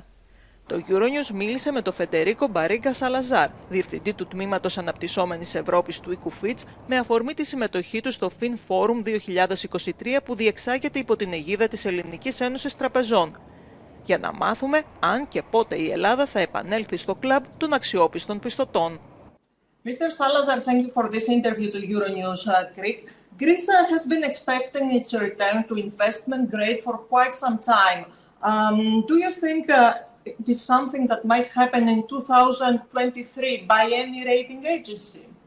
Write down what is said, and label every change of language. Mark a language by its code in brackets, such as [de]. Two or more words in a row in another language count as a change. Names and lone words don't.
[el] Το Euronews μίλησε με τον Φεντερίκο Σαλαζάρ, διευθυντή του τμήματος Αναπτυσσόμενης Ευρώπης του Οίκου Fitch, με αφορμή τη συμμετοχή του στο Fin Forum 2023 που διεξάγεται υπό την αιγίδα της Ελληνικής Ένωσης Τραπεζών, για να μάθουμε αν και πότε η Ελλάδα θα επανέλθει στο κλαμπ των αξιόπιστων πιστωτών. [en] Mr. Salazar, thank you for this interview to Euronews Greek. Greece has been expecting its return to investment grade for quite some time. Do you think it is something that might happen in 2023 by any rating agency?